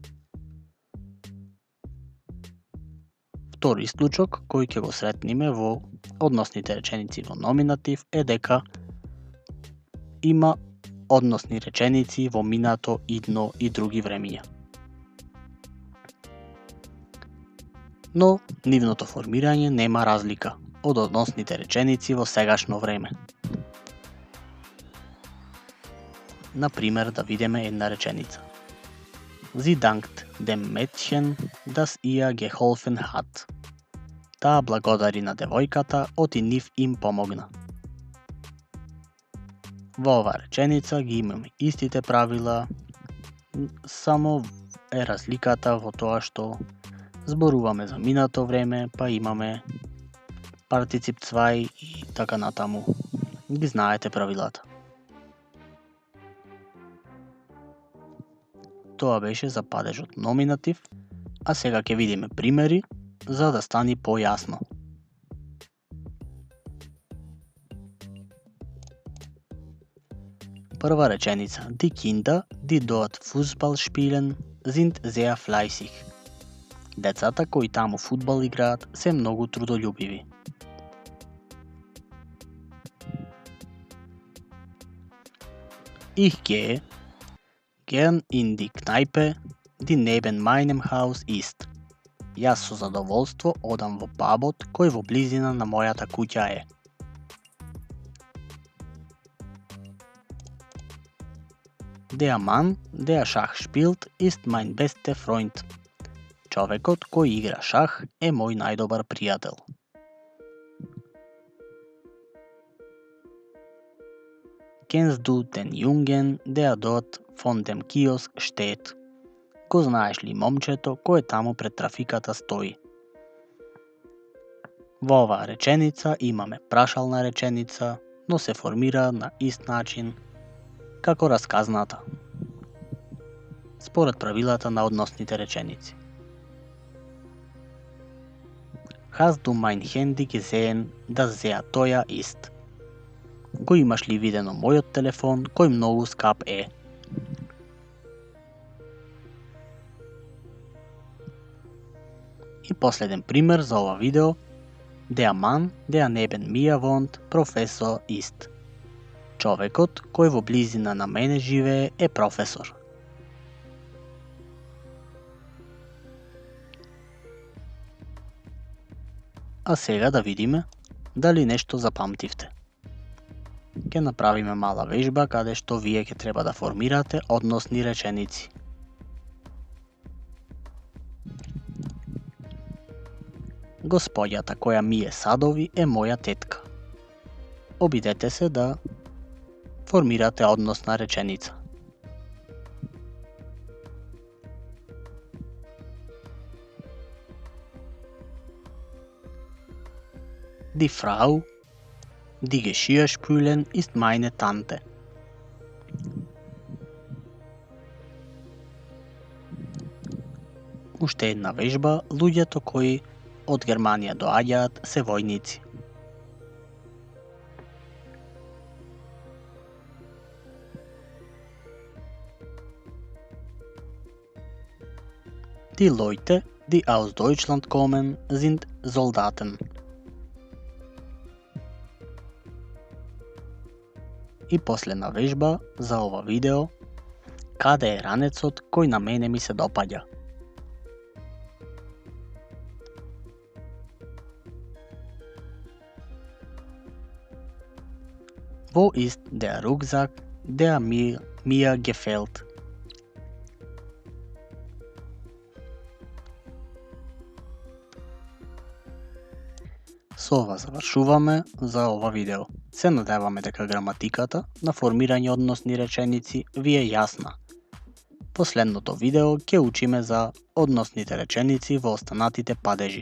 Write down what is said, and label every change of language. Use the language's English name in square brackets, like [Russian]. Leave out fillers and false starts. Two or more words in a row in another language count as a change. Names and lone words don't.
[Macedonian] Втори исклучок кој ќе го сретниме во односните реченици во номинатив е дека има односни реченици во минато, идно и други времиња. Но нивното формирање нема разлика од односните реченици во сегашно време. Например, да видиме една реченица. [German] Sie dankt dem Mädchen, das ihr geholfen hat. [Macedonian] Таа благодари на девојката, оти нив им помогна. Во оваа реченица ги имаме истите правила, само е разликата во тоа што зборуваме за минато време, па имаме партицип 2 и така натаму. Ги знаете правилата. Тоа беше за падежот номинатив, а сега ќе видиме примери за да стани појасно. Прва реченица. [German] Die Kinder, die dort Fußball spielen, sind sehr fleißig. [Macedonian] Децата кои таму фудбал играат се многу трудолюбиви. [German] Ich gehe gern in die Kneipe, die neben meinem Haus ist. [Macedonian] Јас со задоволство одам во пабот кој во близина на мојата куќа е. [German] Der Mann, der Schach spielt, ist mein bester Freund. [Macedonian] Човекот кој игра шах е мој најдобар пријател. [German] Kennst du den Jungen, der dort von dem Kiosk steht? [Macedonian] Го знаеш ли момчето кој таму пред трафиката стои? Во оваа реченица имаме прашална реченица, но се формира на ист начин како расказната, според правилата на односните реченици. [German] Hast du mein Handy gesehen, das sehr teuer ist? [Macedonian] Го имаш ли видено мојот телефон кој многу скап е? И последен пример за ова видео. [German] Der Mann, der neben mir wohnt, Professor ist. [Macedonian] Човекот кој во близина на мене живее е професор. А сега да видиме дали нешто запамтивте. Ќе направиме мала вежба каде што вие ќе треба да формирате односни реченици. Господјата која мие садови е моја тетка. Обидете се да формирате односна реченица. [German] Die Frau, die Geschirr spülen, ist meine Tante. [Macedonian] Уште една вежба, луѓето кои од Германија доаѓаат се војници. [German] Die Leute, die aus Deutschland kommen, sind Soldaten. [Macedonian] И последна вежба за ова видео, каде е ранецот кој на мене ми се допаѓа. [German] Wo ist der Rucksack, der mir gefällt? [Macedonian] Со ова завршуваме за ова видео. Се надеваме дека граматиката на формирање односни реченици ви е јасна. Последното видео ќе учиме за односните реченици во останатите падежи.